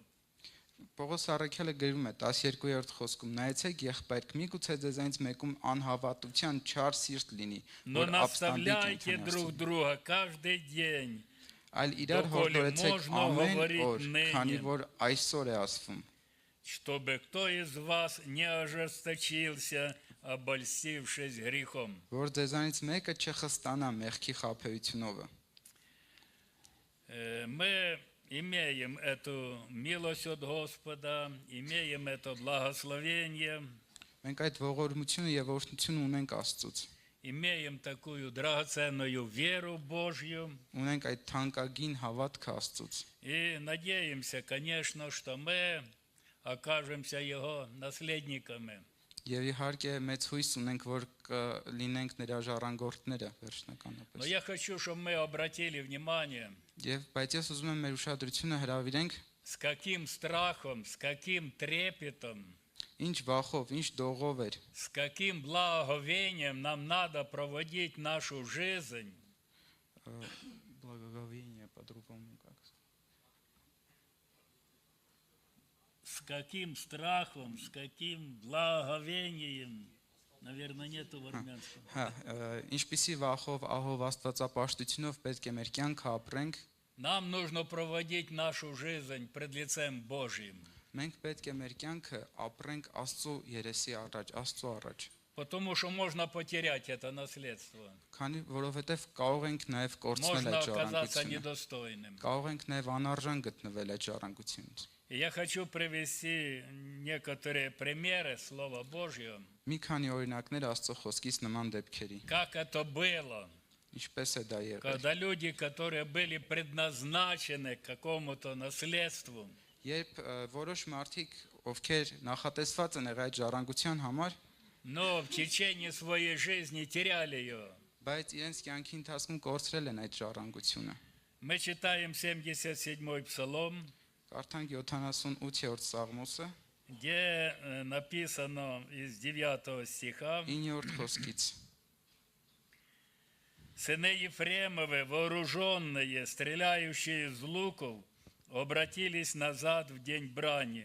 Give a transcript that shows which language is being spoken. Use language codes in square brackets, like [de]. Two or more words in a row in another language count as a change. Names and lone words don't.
[hy] Պողոս Առաքյալը գրում է 12-րդ խոսքում. Նայեցեք եղբայրք, միգուցե ձեզանից մեկում անհավատության չար սիրտ լինի, [ru] Но [hy] որ ապստամբիկ [ru] наставляйте друг [hy] կենթանացնի, [ru] друга каждый день, [hy] այլ իրար [ru] դոկոլի [hy] հորդորեցեք [ru] можно [hy] ամեն [ru] говорить [hy] օր, [ru] ныне. [hy] քանի որ այսօր է ասվում, [ru] чтобы кто из вас не ожесточился, обольстившись грехом. [hy] որ ձեզանից մեկը չխստանա մեղքի խաբեությունով։ [ru] Мы имеем эту милость от Господа, имеем это благословение, [hy] Մենք այդ ողորմությունը եւ օրհնությունը ունենք Աստծուց։ [ru] имеем такую драгоценную веру Божью [hy] Ունենք այդ թանկագին հավատքը Աստծուց։ [ru] и надеемся, конечно, что мы окажемся Его наследниками. [hy] Եվ իհարկե մեծ հույս ունենք, որ լինենք նրա ժառանգորդները [ru] Но [hy] վերջնականապես։ [ru] я хочу, чтобы мы обратили внимание, [hy] Եվ բայց ես ուզում եմ մեր ուշադրությունը հրավիրենք, [ru] с каким страхом, с каким трепетом, [hy] ինչ վախով, ինչ դողով էր, [ru] с каким благоговением нам надо проводить нашу жизнь, благоговение по-другому как. с каким страхом, с каким благоговением. Наверное, нету в армянском. [hy] Հա, ինչպիսի վախով, ահով Աստվածապաշտությունով պետք է մեր կյանքը ապրենք, [ru] Нам нужно проводить нашу жизнь пред лицем Божьим. [hy] մենք պետք է մեր կյանքը ապրենք Աստծո երեսի առաջ, Աստծո առաջ։ [ru] Потому что можно потерять это наследство. [hy] Քանի որովհետև կարող ենք նաև կորցնել [ru] Можно [hy] այդ [ru] оказаться [hy] ժառանգությունը։ [ru] недостойным. [hy] Կարող ենք նաև անարժան գտնվել այդ ժառանգությունից։ [ru] И я хочу привести некоторые примеры Слова Божьего, [hy] Մի քանի օրինակներ Աստծո խոսքից նման դեպքերի։ [ru] как это было, [hy] Ինչպես է դա եղել։ [ru] когда люди, которые были предназначены к какому-то наследству, [hy] Երբ որոշ մարդիկ, ովքեր նախատեսված են եղել այդ ժառանգության համար, [ru] но в течение своей жизни теряли ее. [hy] բայց իրենց կյանքի ընթացքում կորցրել են այդ ժառանգությունը։ [ru] Мы читаем 77-й псалом, [hy] Կարդանք 78-րդ Սաղմոսը, [ru] где написано из 9 стиха: [hy] 9-րդ խոսքից։ [ru] «Сыны Ефремовы, вооруженные, стреляющие из луков, обратились назад в день брани.